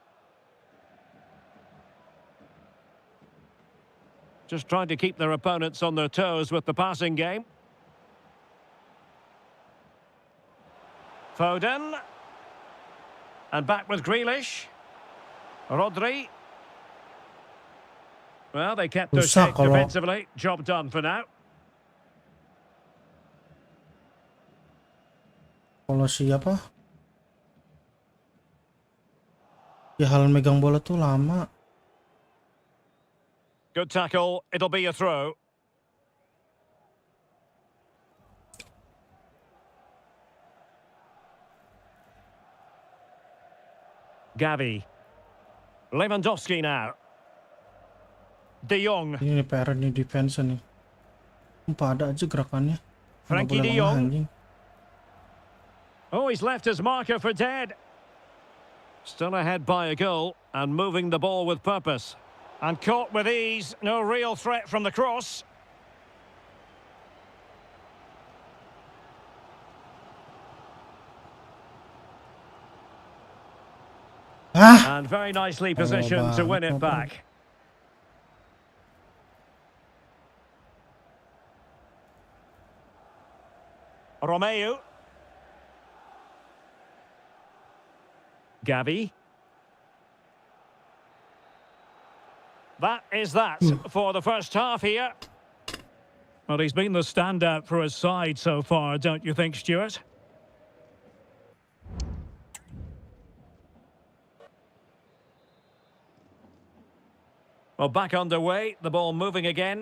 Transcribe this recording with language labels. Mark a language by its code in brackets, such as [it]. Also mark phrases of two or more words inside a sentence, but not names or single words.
[en] Just trying to keep their opponents on their toes with the passing game. Foden. And back with Grealish. Rodri. Well, they kept their shape defensively. Job done for now. [id] Kalau siapa? Ya hal megang bola tuh lama. [en] Good tackle. It'll be a throw. Gavi. Lewandowski now. De Jong. [id] Ini PR nih defense nih. Ada aja gerakannya. [en] Frenkie de Jong. Oh, he's left his marker for dead. Still ahead by a goal and moving the ball with purpose. And caught with ease. No real threat from the cross. And very nicely positioned to win it back. Romeu. Gavi. That is that for the first half here. Well, he's been the standout for his side so far, don't you think, Stuart? Well, back underway, the ball moving again.